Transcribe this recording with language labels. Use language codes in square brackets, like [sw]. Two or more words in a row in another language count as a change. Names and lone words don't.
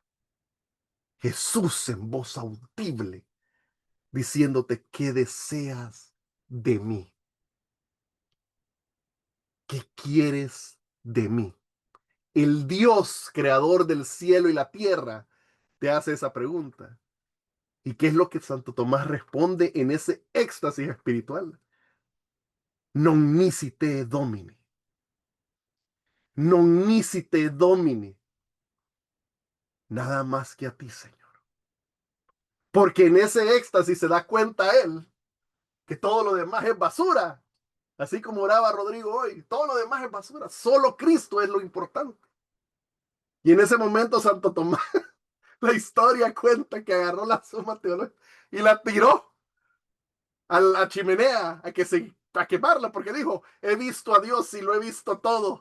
[es] Jesús en voz audible diciéndote, ¿qué deseas de mí? ¿Qué quieres de mí? El Dios creador del cielo y la tierra te hace esa pregunta. ¿Y qué es lo que Santo Tomás responde en ese éxtasis espiritual? [la] Non nisi te domini. Non nisi te domini. [es] Nada más que a ti, Señor. Porque en ese éxtasis se da cuenta él que todo lo demás es basura. Así como oraba Rodrigo hoy, todo lo demás es basura. Solo Cristo es lo importante. Y en ese momento Santo Tomás, la historia cuenta que agarró la suma teológica y la tiró a la chimenea a quemarla, porque dijo, he visto a Dios y lo he visto todo.